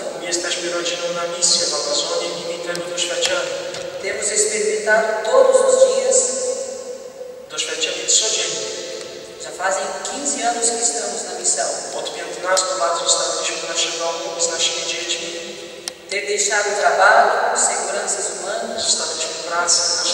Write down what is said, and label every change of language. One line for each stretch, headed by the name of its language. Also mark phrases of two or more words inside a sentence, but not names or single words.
Polish: My jesteśmy rodziną na misję w Amazonii i my tego doświadczamy.
Portuguese: temos experimentado todos os dias.
Polish: Doświadczeni codziennie.
Portuguese: Já fazem 15 anos que estamos na missão.
Polish: Od 15 lat zostawiliśmy nasze domy z naszymi dziećmi,
Portuguese: Ter deixado o trabalho, seguranças humanas,
Polish: zostawiliśmy pracę,